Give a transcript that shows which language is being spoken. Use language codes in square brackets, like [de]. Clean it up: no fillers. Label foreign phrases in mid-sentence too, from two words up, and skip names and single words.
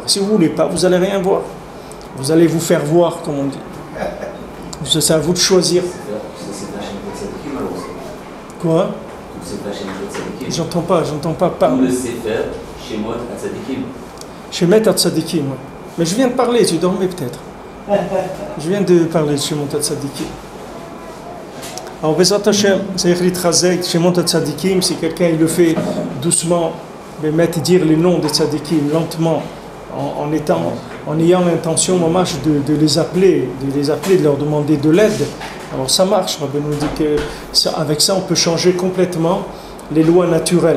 [fr] Si vous ne voulez pas, vous n'allez rien voir. Vous allez vous faire voir, comme on dit. C'est à vous de choisir. Quoi? J'entends pas. Tout le Sefer, Shemot HaTzadikim. Shemot HaTzadikim, ouais. Mais je viens de parler, tu dormais peut-être. Je viens de parler de Shemot HaTzadikim. Alors, [he] בעזרת השם, [fr] c'est Ritrazek, Shemot HaTzadikim, si quelqu'un il le fait doucement, mettre dire les noms des tzadikim lentement, en ayant l'intention, mamash, de les appeler, de leur demander de l'aide. Alors ça marche, Rabbi nous dit qu'avec ça on peut changer complètement les lois naturelles.